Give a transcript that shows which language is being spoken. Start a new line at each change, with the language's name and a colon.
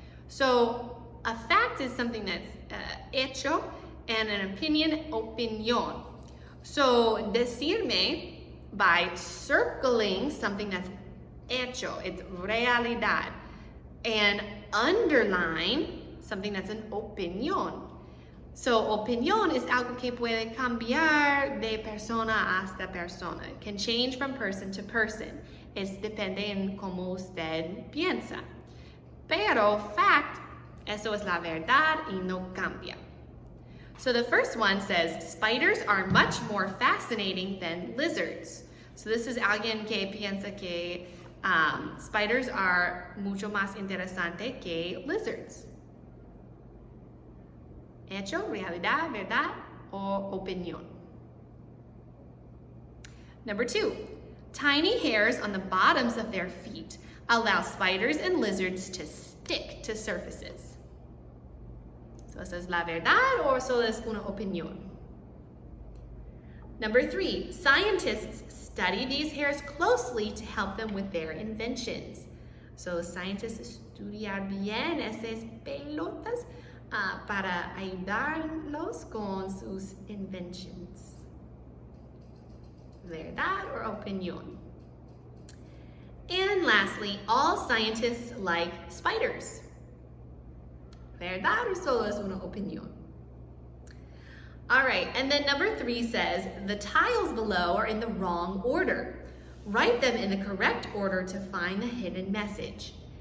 English: So a fact is something that's hecho and an opinion, opinión. So decirme by circling something that's hecho, it's realidad, and underline something that's an opinión.
Spanish: So, opinión es algo que puede cambiar de persona hasta persona.
English: It can change from person to person.
Spanish: Es depende en cómo usted piensa. Pero fact, eso es la verdad y no cambia.
English: So the first one says, spiders are much more fascinating than lizards. So this is
Spanish: alguien que piensa que
English: spiders are
Spanish: mucho más interesante que lizards. Hecho, realidad, verdad, o opinión.
English: Number 2, tiny hairs on the bottoms of their feet allow spiders and lizards to stick to surfaces.
Spanish: So eso es la verdad o solo es una opinión.
English: Number 3, scientists study these hairs closely to help them with their inventions.
Spanish: So scientists estudian bien esas pelotas para ayudarlos con sus inventions. Verdad or opinión?
English: And lastly, all scientists like spiders.
Spanish: Verdad or solo es una opinión?
English: All right, and then number 3 says, the tiles below are in the wrong order. Write them in the correct order to find the hidden message.